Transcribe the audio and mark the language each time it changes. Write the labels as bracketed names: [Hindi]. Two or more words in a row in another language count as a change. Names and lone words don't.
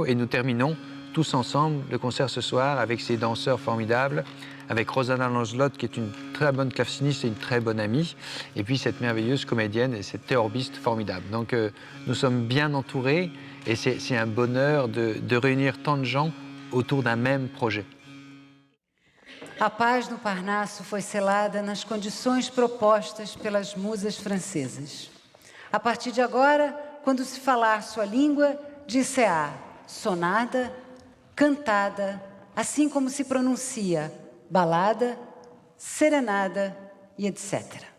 [French] Et nous terminons tous ensemble le concert ce soir avec ces danseurs formidables, avec Rosana Lancelot, qui est une très bonne claveciniste et une très bonne amie, et puis cette merveilleuse comédienne et cette théorbiste formidable. Donc nous sommes bien entourés et c'est un bonheur de réunir tant de gens autour d'un même projet. [Portuguese] A paz no Parnaso foi selada nas condições propostas pelas musas francesas. A partir de agora, quando se falar sua língua, dir-se-á sonada, cantada, assim como se pronuncia balada, serenada e etc.